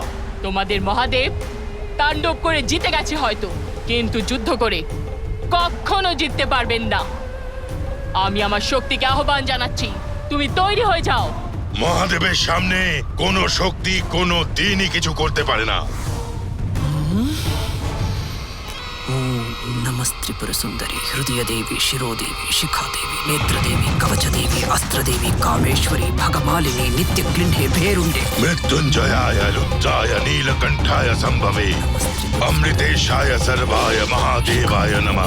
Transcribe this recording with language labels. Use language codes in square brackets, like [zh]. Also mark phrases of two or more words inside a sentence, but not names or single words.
[bn] তোমাদের মহাদেব তাণ্ডব করে জিতে গেছে হয়তো, কিন্তু যুদ্ধ করে কখনো জিততে পারবেন না। আমি আমার শক্তিকে আহ্বান জানাচ্ছি, তুমি তৈরি হয়ে যাও। মহাদেবের সামনে কোনো শক্তি কোনো দিনই কিছু করতে পারে না। [sa] ওম নমঃ नमस्त्रिपुर सुंदरी हृदय देवी शिरो देवी शिखा देवी नेत्र देवी कवच देवी अस्त्र देवी कामेश्वरी भगमालिनी नित्य क्लिंडे भेरुंडे मृत्युंजयाय रुद्राय नीलकंठाय संभवे अमृतेशाय सर्वाय महादेवाय नमः।